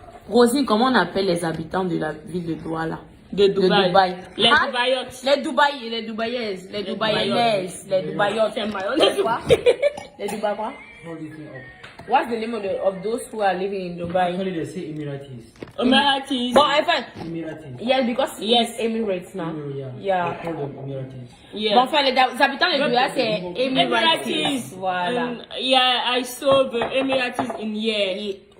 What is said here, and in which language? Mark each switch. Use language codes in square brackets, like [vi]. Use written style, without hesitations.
[fr] Rosine, comment on appelle les habitants de la ville de Douala? De Dubaï. Les Ah, Dubaïotes. les Dubaïaises, les Dubaïaises, les Dubaïotes. C'est mayonnaise. Quoi? Les Dubaï quoi? [en] What's the name of those who are living in Dubai? Actually, they say Emiratis. Emiratis. [fr] Bon, enfin, [en] Emiratis. yes, because yes, Emirates now. Yeah. They call them Emiratis. Yeah. [fr] Bon, enfin, les habitants de Dubaï, c'est Emirates. [en] Emiratis. [fr] Voilà. [en] Yeah, I saw the Emiratis in here.